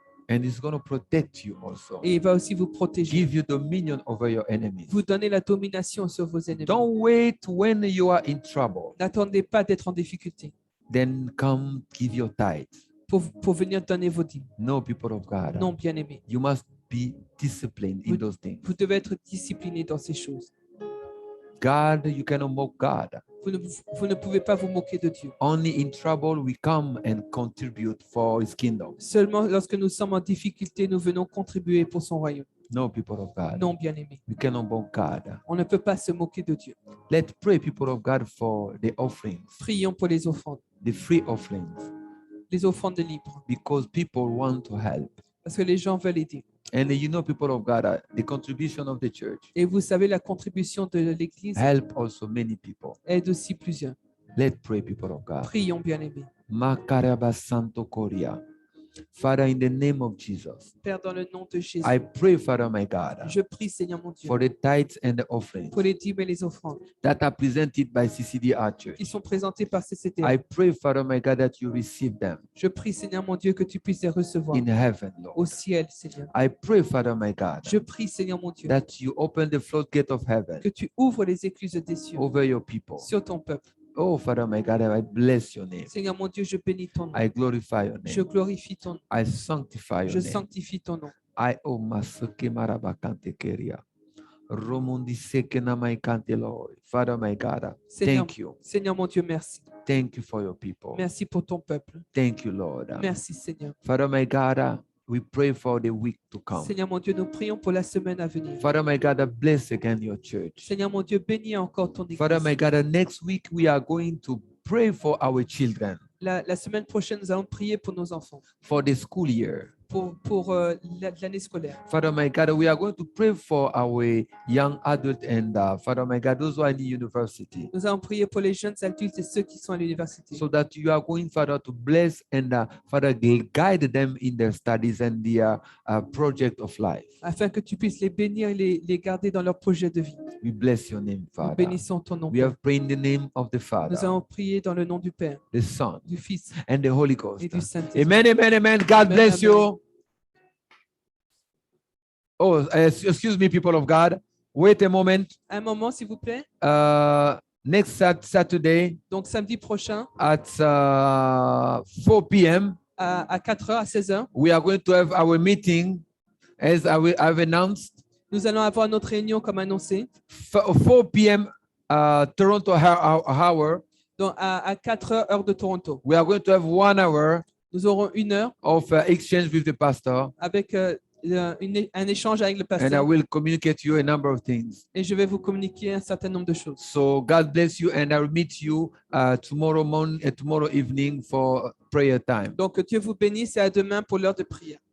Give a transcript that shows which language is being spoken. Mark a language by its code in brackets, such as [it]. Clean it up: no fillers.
[en] And it's going to protect you also. [fr] Et il va aussi vous protéger. [en] Give you dominion over your enemies. [fr] Vous donner la domination sur vos ennemis. [en] Don't wait when you are in trouble. [fr] N'attendez pas d'être en difficulté [en] Then come give your tithe. [fr] pour venir donner vos dîmes. [en] No, people of God. [fr] Non, bien-aimés. [en] You must be disciplined in those things. [fr] Vous devez être discipliné dans ces choses. [en] God, you cannot mock God. [fr] Vous ne pouvez pas vous moquer de Dieu. [en] Only in trouble we come and contribute for his kingdom. [fr] Seulement lorsque nous sommes en difficulté, nous venons contribuer pour son royaume. [en] No, people of God. [fr] Non, bien-aimés. [en] We cannot mock God. [fr] On ne peut pas se moquer de Dieu. [en] Let's pray, people of God, for the offerings, [fr] Prions pour les offrandes [en] the offerings, [fr] libres, [en] because people want to help. [fr] parce que les gens veulent aider. [en] And you know, people of God, the contribution of the church [fr] Et vous savez, la contribution de l'Église [en] help also many people. [fr] aide aussi plusieurs. [en] Let's pray, people of God. [fr] Prions, bien-aimés. Makaraba Santo Korea. [en] Father, in the name of Jesus, [fr] Père, dans le nom de Jésus, [en] I pray, Father, my God, [fr] je prie, Seigneur mon Dieu, [en] for the tithes and the offerings [fr] pour les dîmes et les offrandes [en] that are presented by CCDR Church. [fr] qui sont présentées par CCTR. [en] I pray, Father, my God, that you receive them [fr] Je prie, Seigneur mon Dieu, que tu puisses les recevoir [en] in heaven, [fr] au [en] Lord. [fr] ciel, Seigneur. [en] I pray, Father, my God, [fr] Je prie, Seigneur mon Dieu, [en] that you open the floodgate of heaven [fr] que tu ouvres les écluses des cieux [en] over your people. [fr] sur ton peuple. [en] Oh, Father, my God, I bless your name. [fr] Seigneur mon Dieu, je bénis ton nom. [en] I glorify your [fr] Je [en] name. [fr] glorifie ton nom. [en] I sanctify your [fr] Je [en] name. [fr] sanctifie ton nom. I oh masuke marabakante keria. Romundi seke namaikante, [en] Lord. Father, my God, [fr] Seigneur, [en] thank you. [fr] Seigneur mon Dieu, merci. [en] Thank you for your people. [fr] Merci pour ton peuple. [en] Thank you, Lord. [fr] Merci, Seigneur. [en] Father, my God, we pray for the week to come. [fr] Seigneur mon Dieu, nous prions pour la semaine à venir. [en] Father, my God, bless again your church. [fr] Seigneur mon Dieu, bénis encore ton [en] Father, my [fr] église. [en] God, next week we are going to pray for our children [fr] La semaine prochaine, nous allons prier pour nos enfants, [en] for the school year. [fr] pour l'année scolaire. [en] Father, my God, we are going to pray for our young adult and Father, my God, those who are in the university, [fr] Nous allons prier pour les jeunes adultes et ceux qui sont à l'université. [en] so that you are going, Father, to bless and Father, guide them in their studies and their project of life. [fr] Afin que tu puisses les bénir et les garder dans leur projet de vie. [en] We bless your name, [fr] Nous [en] Father. [fr] bénissons ton nom. [en] We have prayed in the name of the [fr] Nous [en] Father, [fr] allons prier dans le nom du Père, [en] the Son, [fr] du Fils [en] and the Holy Ghost. [fr] et du Saint-Esprit. [en] Amen, amen, amen. God [fr] Amen, [en] bless [fr] amen. [en] you. Oh, excuse me, people of God. Wait a moment. [fr] Un moment, s'il vous plaît. [en] Next Saturday [fr] Donc, samedi prochain, [en] at 4 p.m., [fr] à 4h, à 16h, [en] we are going to have our meeting, as I've announced, [fr] nous allons avoir notre réunion comme annoncé. [en] 4 p.m. Toronto hour. [fr] Donc, à 4h, heure de Toronto. [en] We are going to have 1 hour [fr] Nous aurons 1 heure [en] of exchange with the pastor, [fr] avec un échange avec le [en] and I [fr] pasteur. [en] will communicate you a number of things. [fr] Et je vais vous communiquer un certain nombre de choses. [en] So God bless you, and I will meet you tomorrow morning, tomorrow evening for prayer time. [fr] Donc, Dieu vous bénisse et à demain pour l'heure de prière.